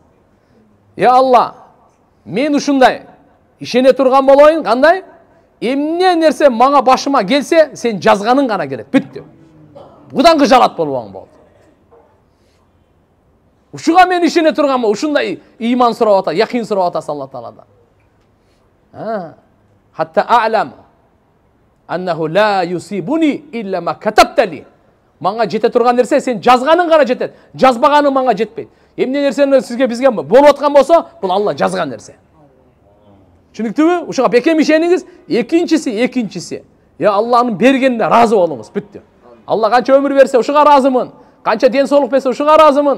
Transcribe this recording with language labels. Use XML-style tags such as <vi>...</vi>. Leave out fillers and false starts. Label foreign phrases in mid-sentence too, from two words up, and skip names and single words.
<ky>Я Алла, мен ушундай ишене турган болоюн, кандай? Эмне нерсе мага башыма келсе, сен жазганың гана келет. Бүттү. Будан кыжалат болбоң болду. Ушуга мен ишене турганмын, ушундай иман сурап атат, якин сурап атасыз Алла Тааладан.</ky> <ar>حتى أعلم أنه لا يصيبني إلا ما كتبت لي.</ar> <ky>Маңа жете турган нерсе сен жазганың гана жетет. Жазбаганың маңа жетпейт. Эмне нерсени сизге бизге болуп аткан болсо, бул Алла жазган нерсе. Түшүнүктүүбү? Ушуга бекем ишениңиз. Экинчиси. Я Алланын бергенине разы болуңуз. Бүттү. Алла канча өмүр берсе, ушуга разымын. Канча ден соолук берсе, ушуга разымын.</ky>